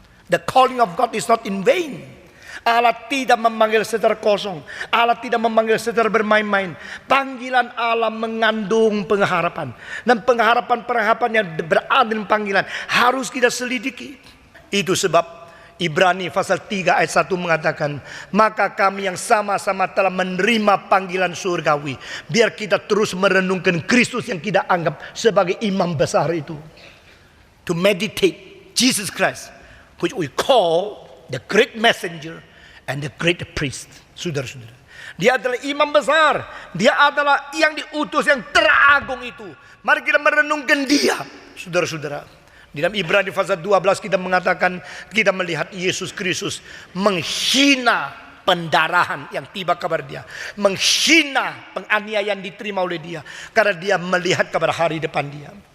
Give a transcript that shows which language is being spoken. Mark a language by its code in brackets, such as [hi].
[en] The calling of God is not in vain. [id] Allah tidak memanggil secara kosong. Allah tidak memanggil secara bermain-main. Panggilan Allah mengandung pengharapan. Dan pengharapan-pengharapan yang berada dalam panggilan harus kita selidiki. Itu sebab Ibrani pasal 3 ayat 1 mengatakan, maka kami yang sama-sama telah menerima panggilan surgawi, biar kita terus merenungkan Kristus yang kita anggap sebagai imam besar itu. [en] To meditate Jesus Christ, which we call the great messenger and the great priest. [id] Saudara-saudara, dia adalah imam besar. Dia adalah yang diutus, yang teragung itu. Mari kita merenungkan dia. Saudara-saudara, di dalam Ibrani pasal 12 kita mengatakan, kita melihat Yesus Kristus menghina pendarahan yang tiba kepada dia, menghina penganiayaan diterima oleh dia, karena dia melihat kepada hari depan dia.